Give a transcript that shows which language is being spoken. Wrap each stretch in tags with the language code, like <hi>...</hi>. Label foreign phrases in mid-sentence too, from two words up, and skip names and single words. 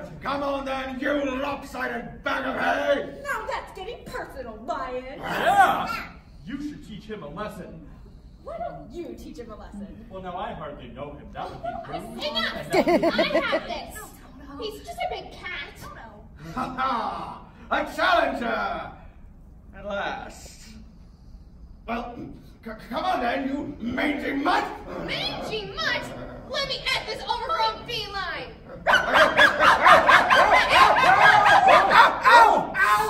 <en>Come on then, you lopsided bag of hay. Now that's getting personal, Lion. Yeah, you should teach him a lesson. Why don't you teach him a lesson? Well, now I hardly know him. That would be rude. Enough! I have this. He's just a big cat. Ha ha! A challenger! At last. Well, come on then, you mangy mutt! Mangy mutt! Let me at this overgrown feline! Ow! Ow!</en>